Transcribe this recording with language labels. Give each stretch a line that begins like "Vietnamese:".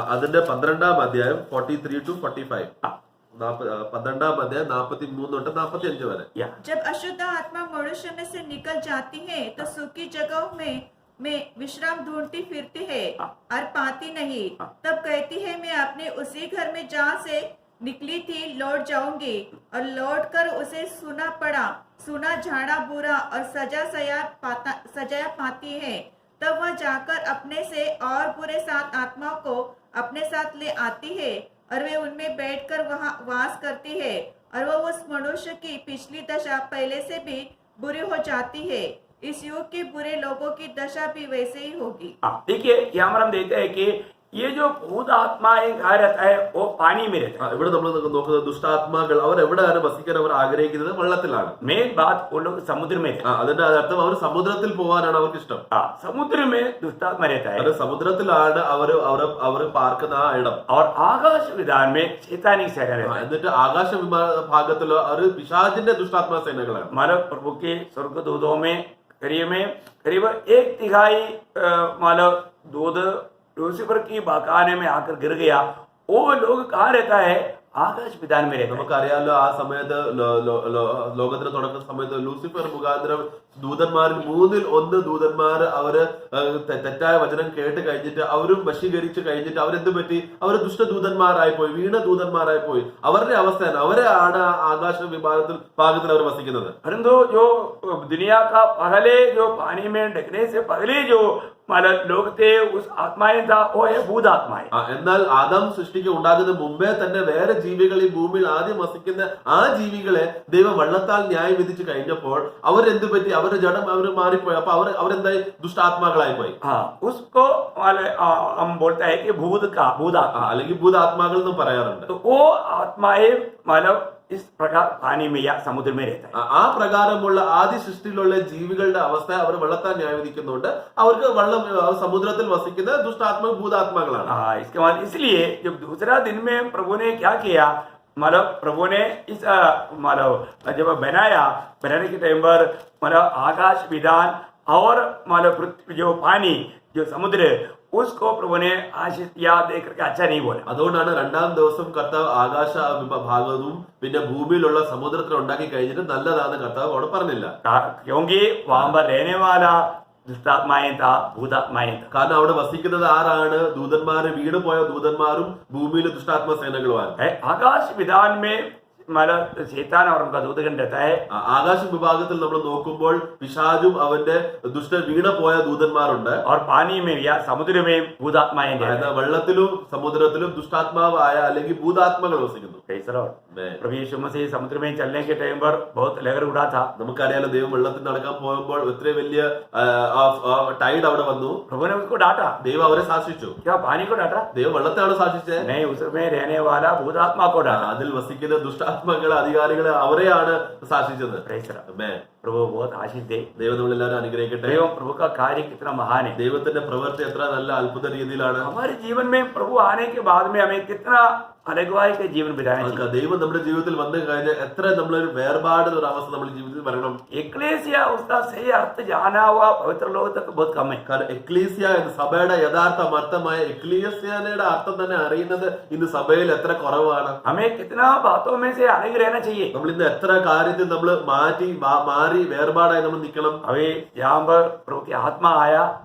Malayalam: അതിന്റെ 12-ാം അധ്യായം 43 to 45. 12-ാം അധ്യായം 43 തൊട്ട് 45 വരെ.
Hindi: जब अशुद्ध आत्मा मनुष्य में से निकल जाती है तो सूखी जगहों में विश्राम ढूंढती फिरती है और पाती नहीं। तब कहती है, मैं अपने उसी घर में जहाँ से निकली थी लौट जाऊंगी। और लौट कर उसे सुना झाड़ा बुरा और सजाया पाती है। तब वह जाकर अपने से और बुरे 7 आत्माओं को अपने साथ ले आती है और वे उनमें बैठकर वहां वास करती है। और वह उस मनुष्य की पिछली दशा पहले से भी बुरी हो जाती है। इस युग के बुरे लोगों की दशा भी वैसे ही होगी। देखिए यहाँ पर हम देखते हैं कि ये जो भूत आत्माएं कहा रहता है वो पानी में रहता है।
Malayalam: ഇവിടെ നമ്മൾ നോക്കുന്നത് ദുഷ്ടാത്മാക്കൾ അവർ എവിടെയാണ് വസിക്കാൻ അവർ ആഗ്രഹിക്കുന്നത്? വെള്ളത്തിലാണ്.
Hindi: मेन बात वो लोग समुद्र में रहते हैं।
Malayalam: അതിന്റെ അർത്ഥം അവർ സമുദ്രത്തിൽ പോകാനാണ് അവർക്ക് ഇഷ്ടം.
Hindi: समुद्र में दुष्टात्मा रहता है
Malayalam: അത് സമുദ്രത്തിലാണ് അവർ പാർക്കുന്ന ആ ഇടം.
Hindi: और आकाश विधान में शैतानिक सेना रहता है।
Malayalam: എന്നിട്ട് ആകാശ ഭാഗത്തിലോ അവർ പിശാചിന്റെ ദുഷ്ടാത്മാ സേനകളാണ്.
Hindi: मानव प्रभु के स्वर्गदूतों में करीब 1/3 मानव दूध लूसीफर की बाकाने में आकर गिर गया। वो लोग कहाँ रहता है?
Malayalam: ആകാശ വിധാൻ വരെ. നമുക്കറിയാലോ ആ സമയത്ത് ലോകത്തിന് തുടങ്ങുന്ന സമയത്ത് ലൂസിഫർ മുഖാന്തരം ദൂതന്മാരിൽ 1/3 ദൂതന്മാർ അവര് തെറ്റായ വചനം കേട്ട് കഴിഞ്ഞിട്ട് അവരും വശീകരിച്ച് കഴിഞ്ഞിട്ട് അവരെന്ത് പറ്റി? അവർ ദുഷ്ടദൂതന്മാരായി പോയി, വീണ ദൂതന്മാരായി പോയി. അവരുടെ അവസ്ഥയാണ്, അവരെയാണ് ആകാശ ഭാഗത്തിൽ അവർ വസിക്കുന്നത്.
Hindi: परंतु जो दुनिया का पहले जो पानी में डकने से पहले जो मतलब लोग थे उस आत्माएं था वो है भूत आत्माएं.
Malayalam: എന്നാൽ ആദം സൃഷ്ടിക്ക് ഉണ്ടാകുന്ന മുമ്പേ തന്നെ വേറെ ജീവികൾ ഈ ഭൂമിയിൽ ആദ്യം വസിക്കുന്ന ആ ജീവികളെ ദൈവം വെള്ളത്താൽ ന്യായം വിധിച്ചു കഴിഞ്ഞപ്പോൾ അവരെന്ത് പറ്റി? അവരുടെ ജഡം അവർ മാറിപ്പോയി. അപ്പൊ അവരെന്തായി? ദുഷ്ടാത്മാക്കളായി പോയി.
Hindi: उसको हम बोलता है कि भूत आत्मा
Malayalam: അല്ലെങ്കിൽ ഭൂതാത്മാക്കൾ എന്നും പറയാറുണ്ട്.
Hindi: तो वो आत्माएं मतलब इस प्रकार पानी में या समुद्र में रहता है.
Malayalam: ആ പ്രകാരമുള്ള ആദ്യ സൃഷ്ടിയിലുള്ള ജീവികളുടെ അവസ്ഥ അവർ വെള്ളത്താൽ ന്യായം വിധിക്കുന്നുണ്ട്. അവർക്ക് വെള്ളം സമുദ്രത്തിൽ വസിക്കുന്ന ദുഷ്ടാത്മ ഭൂതാത്മാക്കളാണ്.
Hindi: इसके बाद इसलिए जब दूसरा दिन में प्रभु ने क्या किया? मतलब प्रभु ने इस मतलब जब बनाने के टाइम पर मतलब आकाश विधान और मतलब पृथ्वी जो पानी जो समुद्र उसको प्रभु ने आशीष याद देकर के अच्छा नहीं बोला.
Malayalam: അതുകൊണ്ടാണ് 2-ാം ദിവസം കർത്താവ് ആകാശ ഭാഗവും പിന്നെ ഭൂമിയിലുള്ള സമുദ്രത്തിൽ ഉണ്ടാക്കി കഴിഞ്ഞിട്ട് നല്ലതാണ് കർത്താവ് അവിടെ പറഞ്ഞില്ല.
Hindi: क्योंकि वहां पर रहने वाला दुष्टात्माएं था, भूतात्माएं था.
Malayalam: കാരണം അവിടെ വസിക്കുന്നത് ആരാണ്? ദൂതന്മാര്, വീണ് പോയ ദൂതന്മാരും ഭൂമിയിലെ ദുഷ്ടാത്മ സേനകളുമാണ്.
Hindi: आकाश विधान में मतलब शैतान और उनका दूतगण रहता है.
Malayalam: ആകാശ വിഭാഗത്തിൽ നമ്മൾ നോക്കുമ്പോൾ പിശാചും അവന്റെ വീണ പോയ ദൂതന്മാരുണ്ട്.
Hindi: और पानी में या समुद्र में भूतात्माएं रहते हैं.
Malayalam: വെള്ളത്തിലും സമുദ്രത്തിലും ദുഷ്ടാത്മാവായ അല്ലെങ്കിൽ ഭൂതാത്മകൾ വസിക്കുന്നു.
English: Praise the Lord.
Hindi: प्रभु यीशु मसीह समुद्र में चलने के टाइम पर बहुत लहर उड़ा था।
Malayalam: നമുക്കറിയാലോ ദൈവം വെള്ളത്തിൽ നടക്കാൻ പോകുമ്പോൾ ഇത്രയും വലിയ ടൈഡ് അവിടെ വന്നു.
Hindi: प्रभु ने उसको डांटा।
Malayalam: ദൈവം അവരെ ശാസിച്ചു.
Hindi: क्या पानी को डांटा?
Malayalam: ദൈവം വെള്ളത്തെയാണ് ശാസിച്ചത്.
Hindi: नहीं, उसमें रहने वाला भूतात्मा को डांटा।
Malayalam: അതിൽ വസിക്കുന്ന ദുഷ്ടാത്മാക്കളെ അധികാരികളെ അവരെയാണ് ശാസിച്ചത്.
Hindi: प्रभु बहुत आशीष दे।
Malayalam: ദൈവം നമ്മളെല്ലാവരും അനുഗ്രഹിക്കട്ടെ.
Hindi: ദൈവം प्रभु का कार्य कितना महान है।
Malayalam: ദൈവത്തിന്റെ പ്രവൃത്തി എത്ര നല്ല അത്ഭുത രീതിയിലാണ്.
Hindi: हमारे जीवन में प्रभु आने के बाद में हमें कितना अलगवाई के जीवन बिताना चाहिए।
Malayalam: ദൈവം നമ്മുടെ ജീവിതത്തിൽ വന്നു കഴിഞ്ഞാൽ എത്ര നമ്മളൊരു വേർപാട് ഒരു അവസ്ഥ നമ്മുടെ ജീവിതത്തിൽ വരണം.
Hindi: एक्लेसिया उसका सही अर्थ जाना हुआ पवित्र लोग तक बहुत कम है।
Malayalam: കാരണം എക്ലീസിയ എന്ന സഭയുടെ യഥാർത്ഥ അർത്ഥമായ എക്ലീസിയയുടെ അർത്ഥം തന്നെ അറിയുന്നത് ഇന്ന് സഭയിൽ എത്ര കുറവാണ്.
Hindi: हमें कितना बातों में से अलग रहना चाहिए।
Malayalam: നമ്മൾ ഇന്ന് എത്ര കാര്യത്തിൽ നമ്മൾ മാറി വേർപാടായി നമ്മൾ നിൽക്കണം.
Hindi: अभी यहाँ पर प्रभु की आत्मा आया,